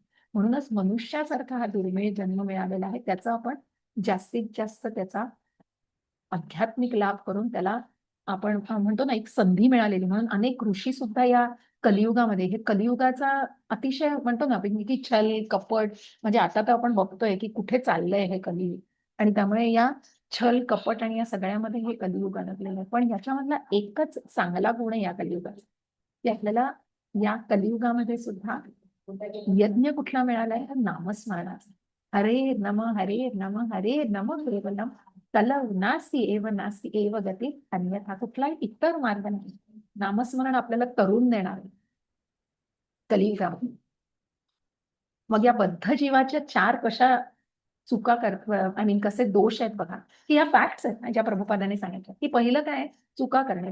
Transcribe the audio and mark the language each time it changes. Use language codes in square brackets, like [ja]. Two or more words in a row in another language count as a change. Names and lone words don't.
[mr] म्हणूनच मनुष्यासारखा हा दुर्मिळ जन्म मिळालेला आहे. त्याचा आपण जास्तीत जास्त त्याचा आध्यात्मिक लाभ करून त्याला आपण म्हणतो ना एक संधी मिळालेली, म्हणून अनेक ऋषी सुद्धा या कलियुगामध्ये, हे कलियुगाचा अतिशय म्हणतो ना आपण की छल कपट, म्हणजे आता तर आपण बघतोय की कुठे चाललंय हे कलियुग. आणि त्यामुळे या छल कपट आणि या सगळ्यामध्ये हे कलियुग अडकलेलं आहे. पण याच्यामधला एकच चांगला गुण आहे या कलियुगाचा, की आपल्याला या कलियुगामध्ये सुद्धा यज्ञ कुठला मिळालाय, नामस्मरणाचा. [sa] हरे नम हरे नम हरे नम केवलम कलव नास्ति एव नास्ति एव गती अन्यथा, [mr] कुठलाही इतर मार्ग नाही. नामस्मरण आपल्याला तरुण देणार कलियुगामध्ये. मग या बद्ध जीवाच्या 4 कशा चुका [en] I mean [mr] कसे दोष आहेत बघा, की या फॅक्ट्स आहेत ना ज्या प्रभुपादाने सांगितलं. की पहिलं काय, चुका करणे.